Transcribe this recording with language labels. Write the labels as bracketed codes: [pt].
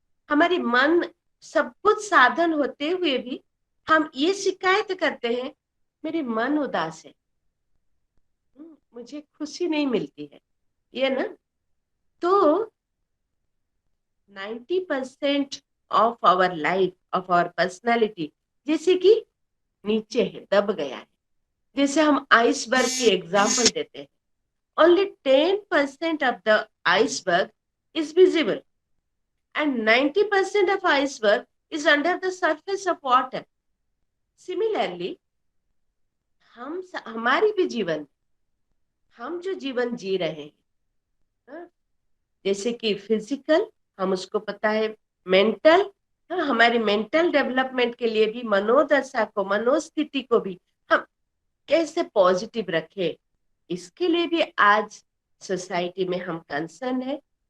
[hi] हमारी मन, सब कुछ साधन होते हुए भी हम ये शिकायत करते हैं, मेरी मन उदास है, मुझे खुशी नहीं मिलती है, ये ना। तो 90% [en] of our life, of our personality, [hi] जैसे कि नीचे है, दब गया है। जैसे हम आइसबर्ग की एग्जाम्पल देते हैं, [en] only 10% of the iceberg is visible and 90% of iceberg is under the surface of water. Similarly, [hi] हमारी भी जीवन, हम जो जीवन जी रहे हैं, हाँ, जैसे कि फिजिकल, हम उसको पता है, मेंटल, हमारी मेंटल डेवलपमेंट के लिए भी, मनोदशा को, मनोस्थिति को भी हम कैसे पॉजिटिव रखें, इसके लिए भी आज सोसाइटी में हम कंसर्न है।